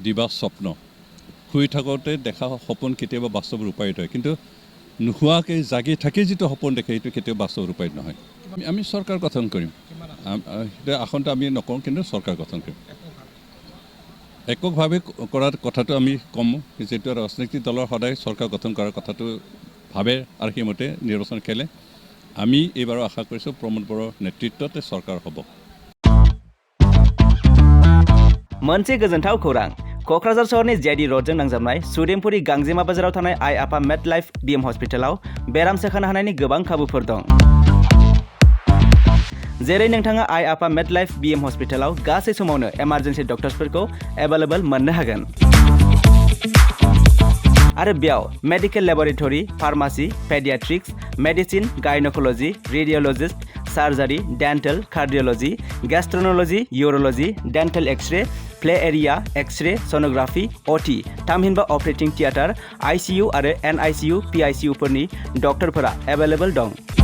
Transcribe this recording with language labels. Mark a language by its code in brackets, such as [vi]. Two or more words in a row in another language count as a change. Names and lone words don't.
[as] দিবা স্বপ্ন শুই থাকোঁতে দেখা সপোন কেতিয়াবা বাস্তৱ ৰূপায়িত হয় কিন্তু নোহোৱাকৈ জাগি থাকি যিটো সপোন দেখে সেইটো কেতিয়াও বাস্তৱ ৰূপায়িত নহয় আমি চৰকাৰ গঠন কৰিম সেইটো আসনটো আমি নকৰোঁ কিন্তু চৰকাৰ গঠন কৰিম এককভাৱে কৰাৰ কথাটো আমি কম যিটো ৰাজনৈতিক দলৰ সদায় চৰকাৰ গঠন কৰাৰ কথাটো ভাবে আৰু সেইমতে নিৰ্বাচন খেলে আমি এইবাৰো আশা কৰিছোঁ প্ৰমোদ বড়োৰ নেতৃত্বতে চৰকাৰ হ'ব [brx] मोनसे गोजोनथाव खौरां क'क्राझार सहरनि जेआइडि र'डजों नांजाबनाय सुदेमपुरि गांजेमा बाजाराव थानाय आइ आफा मेड लाइफ बिएम हस्पिटालाव बेराम सोखानो हानायनि गोबां खाबुफोर दं जेरै नोंथाङा आइ आफा मेड लाइफ बिएम हस्पिटालाव गासै समावनो इमार्जेन्सि डक्टर्सफोरखौ एभेलेबल मोननो हागोन आरो बेयाव [en] medical laboratory pharmacy pediatrics medicine gynecology radiologist surgery dental cardiology gastroenterology urology dental x-ray play area x-ray sonography OT [brx] थामहिनबा [en] operating theatre ICU [brx] आरो एनआईसीयू पीआईसीयू फोरनि डक्टरफोरा एभेलेबल दं